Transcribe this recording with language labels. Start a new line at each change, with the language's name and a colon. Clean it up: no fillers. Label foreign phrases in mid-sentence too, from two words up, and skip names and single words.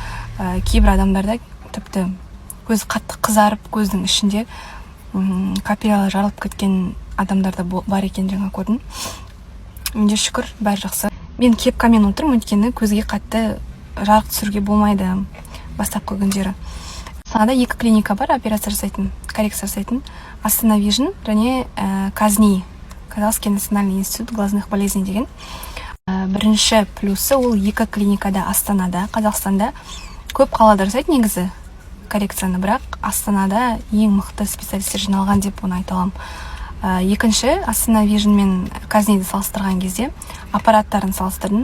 Kazakh: Кейбір адамдарда тіпті көз қатты қызарып, көздің ішінде капиллялар жарылып кеткен адамдарда бар екен, жаңа көрдім. Менде шүкір, бәрі жақсы. Мен кепкамен отырмын, өйткені көзге қатты жарық түсіруге болмайды бастапқы күндері. Астанада 2 клиника бар, операция жасайтын, коррекция жасайтын. Астана Vision және Казни, Казахский национальный институт глазных болезней деген. Бірінші плюсы ол 2 клиникада Астанада, Қазақстанда көп қалада жасайды негізі коррекцияны, бірақ Астанада ең мықты специалистер жиналған деп оны айта аламын. Екінші, Астана Vision мен Казниді салыстырған кезде аппараттарын салыстырдым.